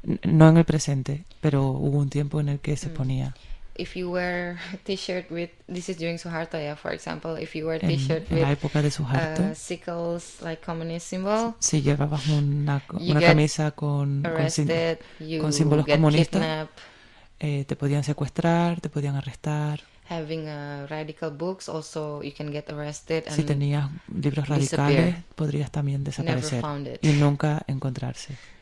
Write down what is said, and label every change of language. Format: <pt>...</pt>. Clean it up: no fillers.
<es>No en el presente, pero hubo un tiempo en el que se ponía.</es> <en>if you wear a t-shirt with, this is during Suharto, yeah, for example, if you wear a t-shirt</en> <es>en</es> <en>with</en> <es>la época de Suharto,</es> <en>sickles, like communist symbol,</en> <es>si llevabas una camisa con símbolos comunistas, te podían secuestrar, te podían arrestar.</es> <en>Having radical books, also you can get arrested.</en> <es>Si tenías libros radicales, podrías también desaparecer y nunca encontrarse.</es>